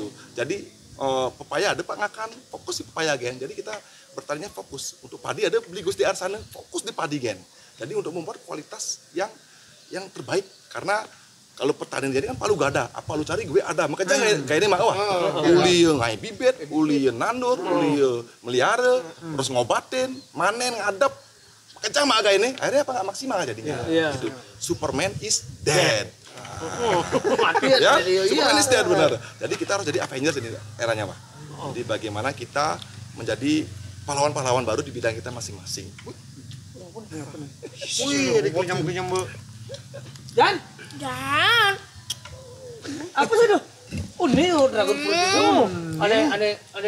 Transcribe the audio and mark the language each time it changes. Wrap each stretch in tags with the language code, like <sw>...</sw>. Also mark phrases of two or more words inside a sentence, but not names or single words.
<id>Jadi pepaya ada Pak Ngakan, fokus di pepaya kan. Jadi kita bertaninya fokus. Untuk padi ada beli Gus di Arsana, fokus di padi kan. Jadi untuk membuat kualitas yang terbaik, karena kalau pertanian jadi kan palu gak ada, apa lu cari gue ada, makanya kayak ini mah wah,</id> <ban>uli ngai bibit, uli nandur, uli melihara, terus ngobatin, manen, ngadep,</ban> <id>kencang mah agak ini, akhirnya apa nggak maksimal jadinya, gitu.</id> <en>Superman is dead.</en> <id>Mati Ya,</id> <en>Superman is dead benar.</en> <id>Jadi kita harus jadi Avengers ini eranya Pak. Jadi bagaimana kita menjadi pahlawan-pahlawan baru di bidang kita masing-masing. Wih, ada kenyam-kenyam Bu. Jan, apa sih tuh? Oh ini</id> <en>dragon fruit</en> <id>itu. Ada.</id>